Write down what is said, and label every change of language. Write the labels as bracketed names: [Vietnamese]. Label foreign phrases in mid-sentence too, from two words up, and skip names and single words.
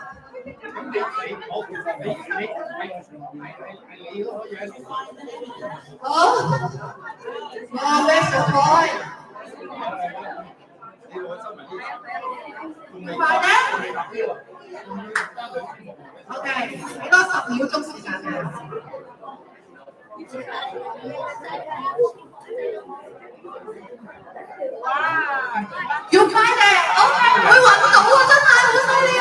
[Cantonese] 好，哇 [English] ，Where's your boy？ [Cantonese] 快啲 ，OK， 俾多10秒鐘時間嘅。要快啲 ，OK， 佢揾到啊，真係好犀利啊！